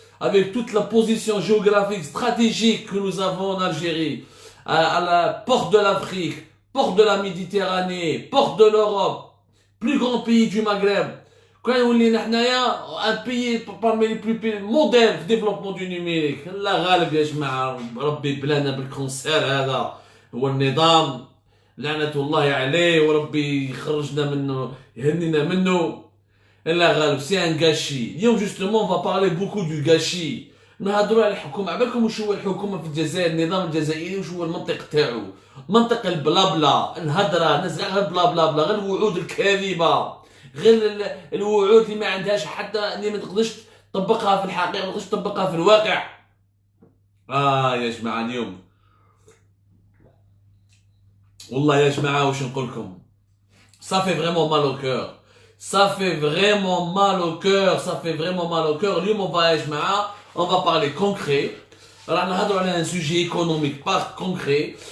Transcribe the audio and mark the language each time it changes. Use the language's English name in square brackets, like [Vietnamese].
[French] Avec toute la position géographique stratégique que nous avons en Algérie, à la porte de l'Afrique, porte de la Méditerranée, porte de l'Europe, plus grand pays du Maghreb. Quand on est un pays parmi les plus modèles de développement du numérique. [Arabic] La غالب يا جماعة ربي بلانا بالكونسير هذا هو النظام لعنة الله عليه وربي يخرجنا منه يهنينا منه. لا غالب [French] c'est un gâchis. [Arabic] اليوم [French] justement on va parler beaucoup du gâchis. [Arabic] نهضروا على الحكومة. عبالكم وش هو الحكومة في الجزائر؟ النظام الجزائري وش هو المنطق تاعو؟ منطق البلابلا، الهدرة، الناس غير بلا بلا بلا، غير الوعود الكاذبة، غير الوعود اللي ما عندهاش حتى اللي ما تقدرش تطبقها في الحقيقة، ما تقدرش تطبقها في الواقع. يا جماعة اليوم والله يا جماعة واش نقول لكم؟ [French] Ça fait vraiment mal au cœur. Ça fait vraiment mal au cœur. Ça fait vraiment mal au cœur. [Arabic] اليوم [French] on va [Arabic] يا جماعة [French] on va parler concret. Alors, on a un sujet économique, pas concret.